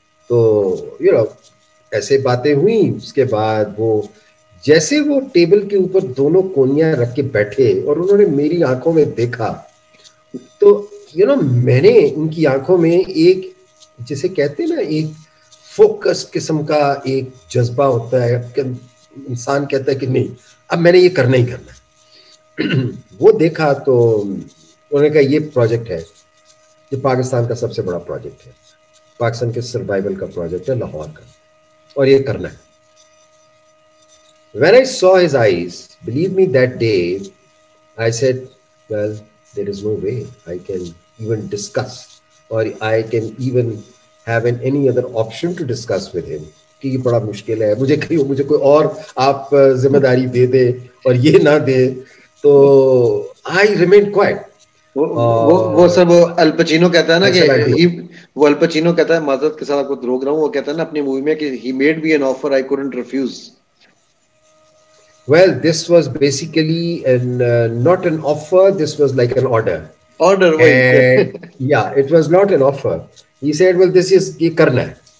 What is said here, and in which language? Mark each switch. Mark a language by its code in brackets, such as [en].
[ur] تو ایسے باتیں ہوئیں. اس کے بعد وہ جیسے وہ ٹیبل کے اوپر دونوں کونیاں رکھ کے بیٹھے اور انہوں نے میری آنکھوں میں دیکھا, تو میں نے ان کی آنکھوں میں ایک, جسے کہتے ہیں نا, ایک فوکس قسم کا ایک جذبہ ہوتا ہے کہ انسان کہتا ہے کہ نہیں اب میں نے یہ کرنا ہی کرنا ہے. وہ دیکھا تو انہوں نے کہا یہ پروجیکٹ ہے, یہ پاکستان کا سب سے بڑا پروجیکٹ ہے. پاکستان کے سروائیول کا پروجیکٹ ہے لاہور کا, اور یہ کرنا ہے. [en] When I saw his eyes, believe me, that day, I said, well, there is no way I can even discuss, or I can even have any other option to discuss with him. [ur] کہ یہ بڑا مشکل ہے, مجھے کوئی اور آپ ذمہ داری دے دے اور یہ نہ دے. [en] تو I remained quiet. [ur] وہ سب الپچینو کہتا ہے نا کہ وہ الپچینو کہتا ہے, معذرت کے ساتھ آپ کو روک رہا ہوں, وہ کہتا ہے نا اپنی مووی میں کہ [en] he made me an offer I couldn't refuse. Well, this was basically not an offer. This was like an order. Order, and yeah, it was not an offer. He said, well, this is [ur] ye karna hai.